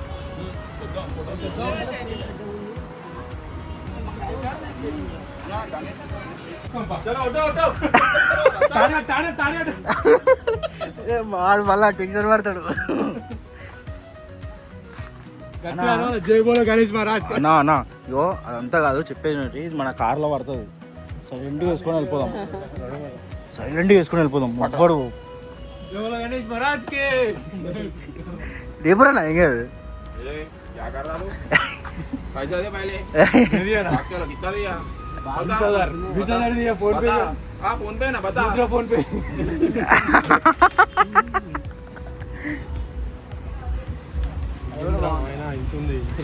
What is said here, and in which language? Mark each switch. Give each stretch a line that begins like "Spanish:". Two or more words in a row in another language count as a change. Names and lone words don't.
Telugu: వాడు మళ్ళా టెన్షన్ పడతాడు.
Hindi: जय बोलो गणेश महाराज.
Telugu: అన్నా ఇగో అదంతా కాదు చెప్పేది ఇది మన కార్లో పడుతుంది సైలెంట్గా వేసుకొని వెళ్ళిపోదాం ఎవ్వడు
Hindi: गणेश महाराज के
Telugu: రేపురా ఏం కాదు
Hindi: ए क्या कर रहा तू पैसा दे पहले चलो कितना दिया 20,000 दिया फोन पे बता हाँ फोन पे ना बता दूसरा फोन पे ఇంతుంది